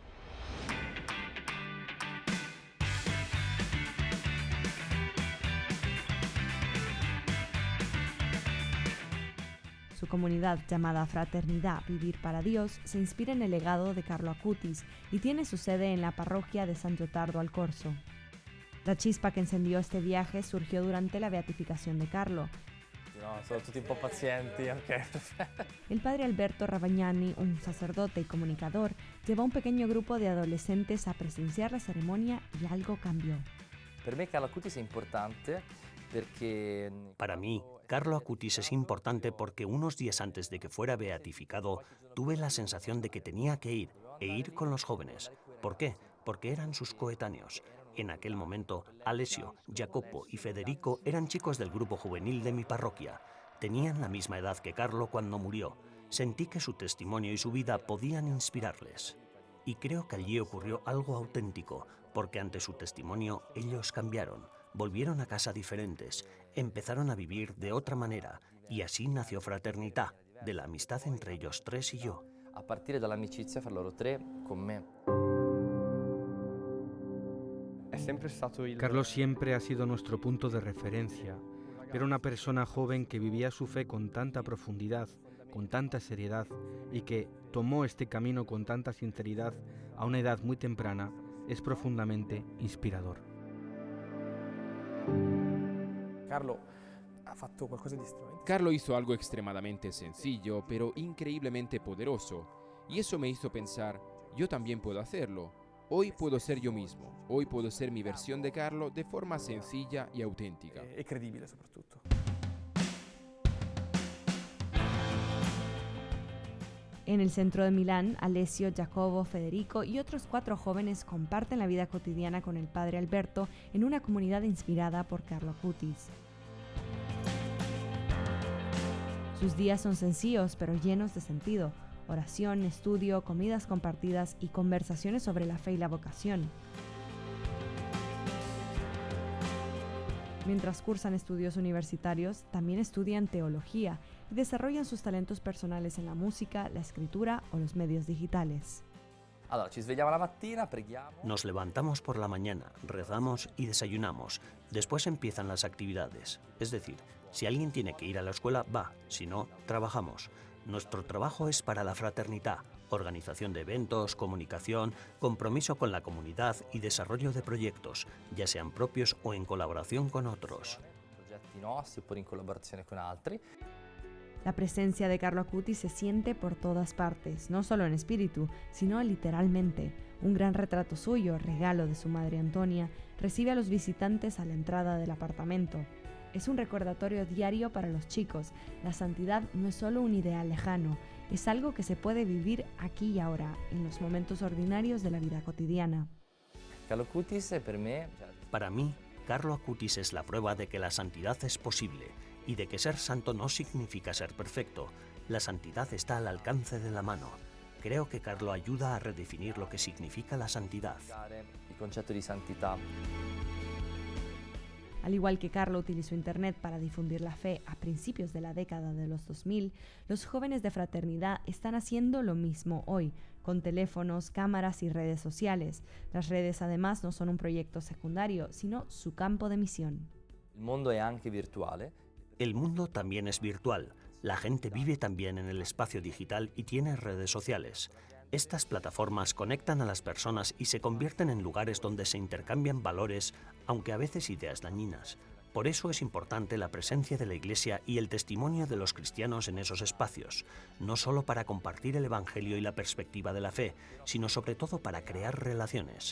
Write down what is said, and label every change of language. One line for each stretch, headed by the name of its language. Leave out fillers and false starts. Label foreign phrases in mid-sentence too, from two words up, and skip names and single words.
Spanish: Su comunidad, llamada Fraternidad Vivir para Dios, se inspira en el legado de Carlo Acutis y tiene su sede en la parroquia de San Giotardo al Corso. La chispa que encendió este viaje surgió durante la beatificación de Carlo.
Italian: No, sono tutti un po' pazienti, ok.
Spanish: El padre Alberto Ravagnani, un sacerdote y comunicador, llevó a un pequeño grupo de adolescentes a presenciar la ceremonia y algo cambió.
Italian: Per me Carlo Acutis è importante perché...
Spanish: Para mí, Carlo Acutis es importante porque unos días antes de que fuera beatificado, tuve la sensación de que tenía que ir, e ir con los jóvenes. ¿Por qué? Porque eran sus coetáneos. En aquel momento, Alessio, Jacopo y Federico eran chicos del grupo juvenil de mi parroquia. Tenían la misma edad que Carlo cuando murió. Sentí que su testimonio y su vida podían inspirarles. Y creo que allí ocurrió algo auténtico, porque ante su testimonio ellos cambiaron, volvieron a casa diferentes, empezaron a vivir de otra manera, y así nació Fraternità, de la amistad entre ellos tres y yo.
Italian: A partire dall'amicizia fra loro tre con me.
Spanish: Carlos siempre ha sido nuestro punto de referencia. Era una persona joven que vivía su fe con tanta profundidad, con tanta seriedad, y que tomó este camino con tanta sinceridad a una edad muy temprana. Es profundamente inspirador. Carlo hizo algo extremadamente sencillo, pero increíblemente poderoso, y eso me hizo pensar, yo también puedo hacerlo. Hoy puedo ser yo mismo, hoy puedo ser mi versión de Carlo de forma sencilla y auténtica.
Italian: E credibile soprattutto.
Spanish: En el centro de Milán, Alessio, Jacopo, Federico y otros 4 jóvenes comparten la vida cotidiana con el padre Alberto en una comunidad inspirada por Carlo Acutis. Sus días son sencillos pero llenos de sentido. Oración, estudio, comidas compartidas y conversaciones sobre la fe y la vocación. Mientras cursan estudios universitarios, también estudian teología y desarrollan sus talentos personales en la música, la escritura o los medios digitales.
Italian: Allora, ci svegliamo la mattina, preghiamo.
Spanish: Nos levantamos por la mañana, rezamos y desayunamos. Después empiezan las actividades. Es decir, si alguien tiene que ir a la escuela, va. Si no, trabajamos. Nuestro trabajo es para la fraternidad, organización de eventos, comunicación, compromiso con la comunidad y desarrollo de proyectos, ya sean propios o en colaboración con otros.
Italian: Progetti nostri oppure in collaborazione con altri.
Spanish: La presencia de Carlo Acutis se siente por todas partes, no solo en espíritu, sino literalmente. Un gran retrato suyo, regalo de su madre Antonia, recibe a los visitantes a la entrada del apartamento. Es un recordatorio diario para los chicos. La santidad no es solo un ideal lejano, es algo que se puede vivir aquí y ahora, en los momentos ordinarios de la vida cotidiana.
Italian: Carlo Acutis per me...
Spanish: Para mí, Carlo Acutis es la prueba de que la santidad es posible y de que ser santo no significa ser perfecto. La santidad está al alcance de la mano. Creo que Carlo ayuda a redefinir lo que significa la santidad.
Italian: Il concetto di santità.
Spanish: Al igual que Carlo utilizó Internet para difundir la fe a principios de la década de los 2000, los jóvenes de Fraternidad están haciendo lo mismo hoy, con teléfonos, cámaras y redes sociales. Las redes además no son un proyecto secundario, sino su campo de misión.
Italian: Il mondo è anche virtuale.
Spanish: El mundo también es virtual. La gente vive también en el espacio digital y tiene redes sociales. Estas plataformas conectan a las personas y se convierten en lugares donde se intercambian valores, aunque a veces ideas dañinas. Por eso es importante la presencia de la Iglesia y el testimonio de los cristianos en esos espacios, no solo para compartir el Evangelio y la perspectiva de la fe, sino sobre todo para crear relaciones.